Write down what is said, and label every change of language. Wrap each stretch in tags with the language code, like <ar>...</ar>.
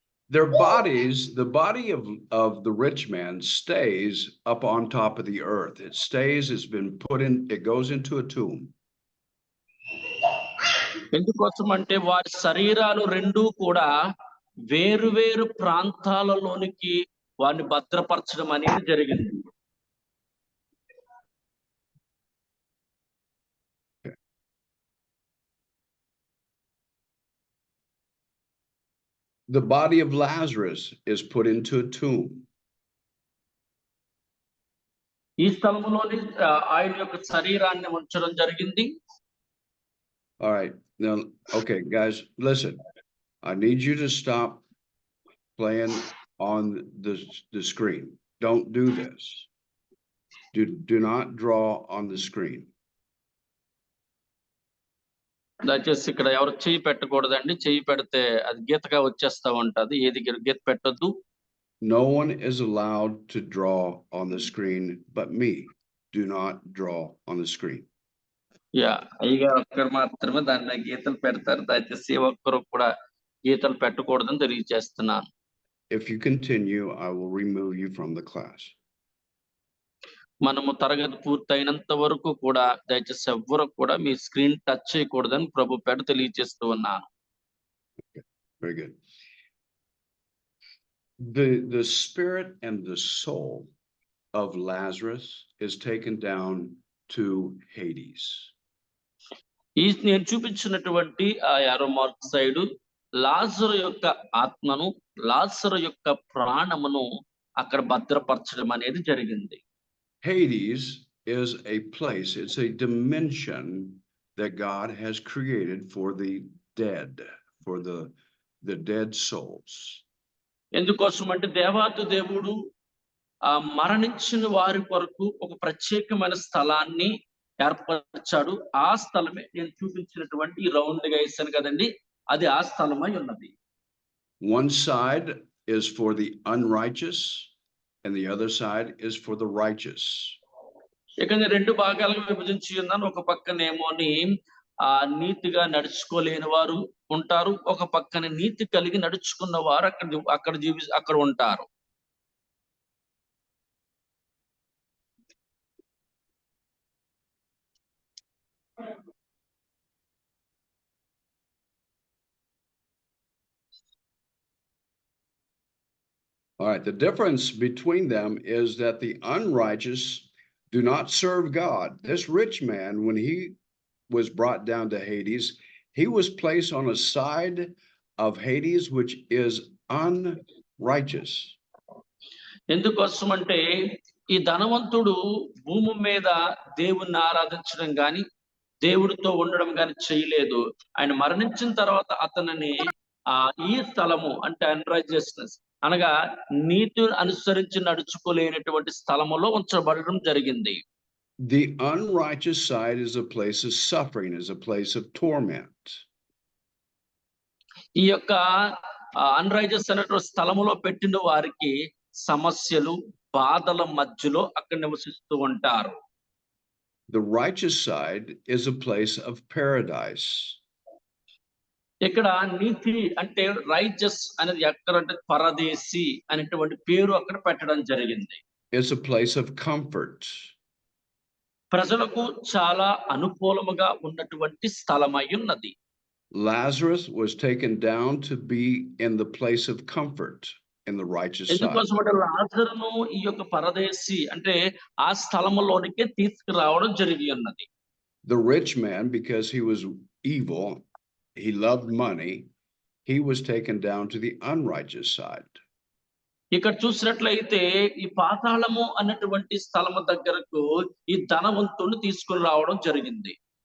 <en>Their bodies, the body of the rich man stays up on top of the earth. It stays, it's been put in, it goes into a tomb.</en> <te>ఎందుకోసం అంటే వారి శరీరాలు రెండు కూడా వేరు వేరు ప్రాంతాలలోనికి వారిని భద్రపరచడం అనేది జరిగింది.</te> <en>The body of Lazarus is put into a tomb.</en> <te>ఈ స్థలములోని ఆయన యొక్క శరీరాన్ని ఉంచడం జరిగింది.</te> <en>All right. Now, okay, guys, listen. I need you to stop playing on the screen. Don't do this. Do not draw on the screen.</en> <te>దయచేసి ఇక్కడ ఎవరు చెయ్యి పెట్టకూడదండి. చెయ్యి పెడితే అది గీతగా వచ్చేస్తా ఉంటది. ఏది గీత పెట్టొద్దు.</te> <en>No one is allowed to draw on the screen but me. Do not draw on the screen.</en> <te>Yeah అయ్యగారు ఒక్కరు మాత్రమే దాని మీద గీతలు పెడతారు. దయచేసి ఏ ఒక్కరు కూడా గీతలు పెట్టకూడదని తెలియజేస్తున్నాను.</te> <en>If you continue, I will remove you from the class.</en> <te>మనము తరగతి పూర్తయినంత వరకు కూడా దయచేసి ఎవ్వరు కూడా మీ స్క్రీన్ టచ్ చేయకూడదని ప్రభు పేట తెలియజేస్తూ ఉన్నాను.</te> <en>Very good. The spirit and the soul of Lazarus is taken down to Hades.</en> <te>ఈ నేను చూపించినటువంటి ఆ యారో మార్క్ సైడు లాజరు యొక్క ఆత్మను, లాజరు యొక్క ప్రాణమును అక్కడ భద్రపరచడం అనేది జరిగింది.</te> <en>Hades is a place, it's a dimension that God has created for the dead, for the dead souls.</en> <te>ఎందుకోసం అంటే దేవాతి దేవుడు మరణించిన వారి కొరకు ఒక ప్రత్యేకమైన స్థలాన్ని ఏర్పరిచాడు. ఆ స్థలమే నేను చూపించినటువంటి ఈ రౌండ్‌గా ఏసాను కదండీ! అది ఆ స్థలమై ఉన్నది.</te> <en>One side is for the unrighteous and the other side is for the righteous.</en> <te>ఇక నేను 2 భాగాలుగా విభజించి ఉన్నాను. ఒక పక్కనేమోని నీతిగా నడుచుకోలేని వారు ఉంటారు. ఒక పక్కన నీతి కలిగి నడుచుకున్న వారు అక్కడ ఉంటారు.</te> <en>All right, the difference between them is that the unrighteous do not serve God. This rich man, when he was brought down to Hades, he was placed on a side of Hades which is unrighteous.</en> <te>ఎందుకోసమంటే ఈ ధనవంతుడు భూమి మీద దేవుణ్ణి ఆరాధించడం గాని, దేవుడితో ఉండడం గాని చేయలేదు. ఆయన మరణించిన తర్వాత అతనిని ఈ స్థలము అంటే అన్‌రైజియస్‌నెస్ అనగా నీతిని అనుసరించి నడుచుకోలేనటువంటి స్థలములో ఉంచబడడం జరిగింది.</te> <en>The unrighteous side is a place of suffering, is a place of torment.</en> <te>ఈ యొక్క అన్‌రైజియస్ అనేటువంటి స్థలములో పెట్టిన వారికి సమస్యలు, బాధల మధ్యలో అక్కడ నివసిస్తూ ఉంటారు.</te> <en>The righteous side is a place of paradise.</en> <te>ఇక్కడ నీతి అంటే రైచస్ అనేది ఎక్కడంటే పరదేశి అనేటువంటి పేరు అక్కడ పెట్టడం జరిగింది.</te> <en>It's a place of comfort.</en> <te>ప్రజలకు చాలా అనుకూలముగా ఉన్నటువంటి స్థలమై ఉన్నది.</te> <en>Lazarus was taken down to be in the place of comfort in the righteous side.</en> <te>ఎందుకోసమంటే లాజరును ఈ యొక్క పరదేశి అంటే ఆ స్థలములోనికి తీసుకురావడం జరిగి ఉన్నది.</te> <en>The rich man, because he was evil, he loved money, he was taken down to the unrighteous side.</en> <te>ఇక్కడ చూసినట్లయితే ఈ పాతాళము అన్నటువంటి స్థలము దగ్గరకు ఈ ధనవంతుడిని తీసుకొని రావడం జరిగింది.</te>